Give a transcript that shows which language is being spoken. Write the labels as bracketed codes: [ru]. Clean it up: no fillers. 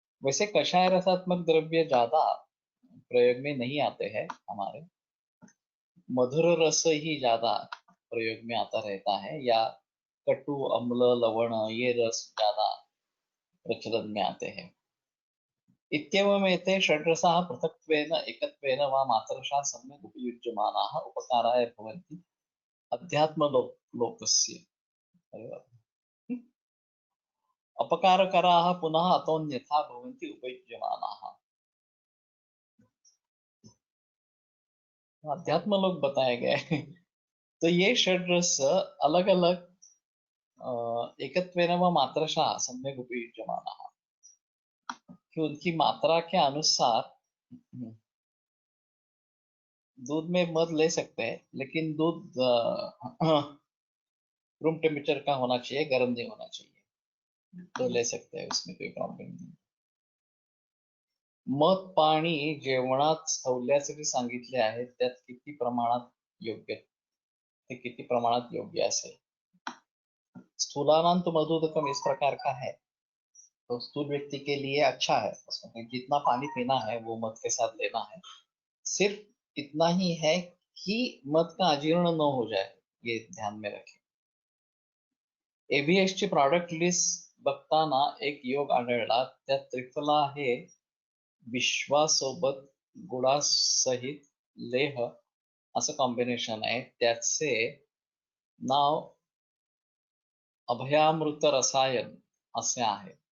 [hi] वैसे कषाय रसात्मक द्रव्य ज्यादा प्रयोग में नहीं आते हैं हमारे, मधुर रस ही ज्यादा प्रयोग में आता रहता है, या कटु अम्ल लवण ये रस ज्यादा प्रचलन में आते हैं। [sa] इत्येवमेते षड्रसाः पृथक्त्वेन एकत्वेन वा मात्रशः सम्यक् उपयुज्यमानाः उपकाराय भवन्ति अध्यात्मलोकस्य। [hi] अरे वाह। [sa] अपकारकराः पुनः अतोऽन्यथा भवन्ति उपयुज्यमानाः। [hi] अध्यात्म लोक बताए गए। तो ये षड्रस अलग अलग [sa] एकत्वेन व मात्रशः सम्यक् उपयुज्यमानाः, [hi] कि उनकी मात्रा के अनुसार दूध में मध ले सकते हैं, लेकिन दूध रूम टेम्परेचर का होना चाहिए, गर्म नहीं होना चाहिए, तो ले सकते हैं, उसमें कोई प्रॉब्लम नहीं। [mr] मध पाणी जेवणात ठेवल्यासाठी सांगितले आहे, त्यात किती प्रमाणात योग्य, ते किती प्रमाणात योग्य असेल। [sa] स्थूलानांत मधुदकम [hi] इस प्रकार का है, तो स्थूल व्यक्ति के लिए अच्छा है, उसमें जितना पानी पीना है वो मध के साथ लेना है। सिर्फ इतना ही है कि मध का अजीर्ण न हो जाए, ये ध्यान में रखें। [mr] ABS ची प्रॉडक्ट लिस्ट बघताना एक योग आढळला, त्यात त्रिफला हे विश्वासोबत गुळासहित लेह असं कॉम्बिनेशन आहे, त्याचे नाव अभयामृत रसायन असे आहे।